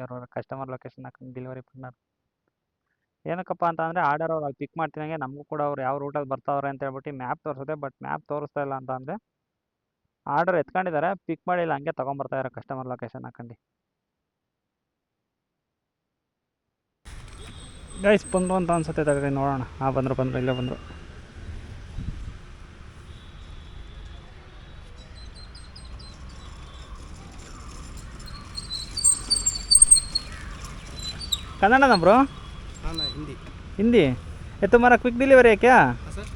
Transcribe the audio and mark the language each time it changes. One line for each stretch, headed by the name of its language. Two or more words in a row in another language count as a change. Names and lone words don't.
Kannada: ಅವರು
English: customer location
Kannada: ಹಾಕೊಂಡು
English: delivery partner
Kannada: ಏನಕ್ಕಪ್ಪ ಅಂತ ಅಂದರೆ, ಆರ್ಡರ್ ಅವ್ರು ಅಲ್ಲಿ ಪಿಕ್ ಮಾಡ್ತಿದಂಗೆ ನಮಗೂ ಕೂಡ ಅವ್ರು ಯಾವ ರೂಟಲ್ಲಿ ಬರ್ತಾವ್ರೆ ಅಂತ ಹೇಳ್ಬಿಟ್ಟು ಮ್ಯಾಪ್ ತೋರಿಸುತ್ತೆ. ಬಟ್ ಮ್ಯಾಪ್ ತೋರಿಸ್ತಾ ಇಲ್ಲ ಅಂತ ಅಂದರೆ ಆರ್ಡರ್ ಎತ್ಕೊಂಡಿದ್ದಾರೆ, ಪಿಕ್ ಮಾಡಿಲ್ಲ, ಹಂಗೆ ತೊಗೊಂಬರ್ತಾ ಇದ್ದಾರೆ
English: customer location
Kannada: ಹಾಕೊಂಡು. ಗೈಸ್ ಬಂದರು ಅಂತ ಅನ್ಸುತ್ತೆ. ತಗೊಳ್ಳಿ ನೋಡೋಣ. ಬಂದರು ಇಲ್ಲೇ ಬಂದರು.
Hindi: कन्नड़ ना ब्रो? हाँ ना, हिंदी। हिंदी? ये तुम्हारा
English: quick delivery
Hindi: है क्या? हाँ सर।